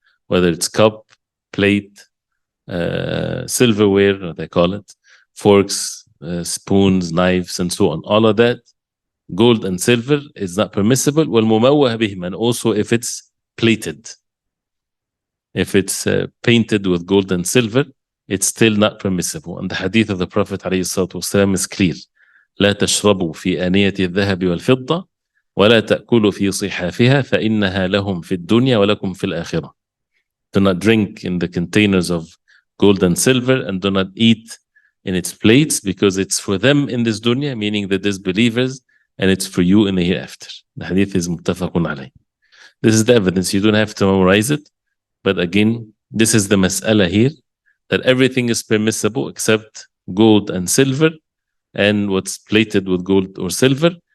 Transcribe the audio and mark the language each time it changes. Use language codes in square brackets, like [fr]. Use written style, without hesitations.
[en] Whether it's cup, plate, silverware, they call it, forks, spoons, knives, and so on. All of that, gold and silver, is not permissible. [ar] والمموه بهم, [en] and also if it's plated. If it's painted with gold and silver, it's still not permissible. And the hadith of the Prophet ﷺ is clear. [ar] لا تشربوا في آنية الذهب والفضة ولا تأكلوا في صحافها فإنها لهم في الدنيا ولكم في الآخرة. [en] Do not drink in the containers of gold and silver, and do not eat in its plates, because it's for them in this dunya, meaning the disbelievers, and it's for you in the hereafter. The hadith is muttafaqun alayh. This is the evidence. You don't have to memorize it. But again, this is the mas'ala here, that everything is permissible except gold and silver, and what's plated with gold or silver.